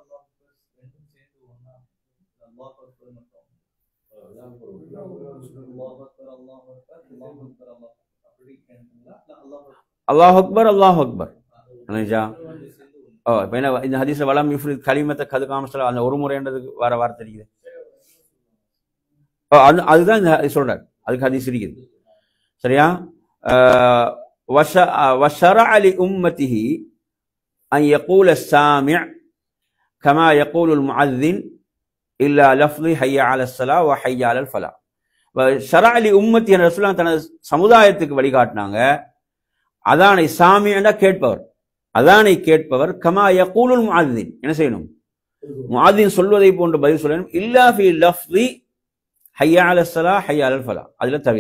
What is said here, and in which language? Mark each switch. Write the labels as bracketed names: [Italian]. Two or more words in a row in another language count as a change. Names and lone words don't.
[Arabic] الله أكبر [Tamil] இந்த ஹதீஸ்ல [Arabic] ولم يفرد كلمة قد قامت الصلاة, [Tamil] அந்த ஒரு முறைன்றதுக்கு வர வார்த்தை இருக்குது. அதுதான் சொல்றாரு, அதுக்கு ஹதீஸ் இருக்குது. சரியா? [Arabic] وشرع لأمته أن يقول السامع كما يقول المؤذن إلا لفظ حي على الصلاة وحي على الفلاح. شرع لأمته [Tamil] ரசூலுல்லாஹ் தனது சமுதாயத்துக்கு வழிகாட்டினாங்க. அதானை சாமியண்டா கேட்பவர், அதானை கேட்பவர். [Arabic] كما يقول المؤذن, [Tamil] என்ன செய்யணும்? முஅzzின் சொல்வதை போன்று பதில் சொல்லணும். [Arabic] إلا في لفظ حي على الصلاة حي على الفلاح, [Tamil] அதுல தவிர.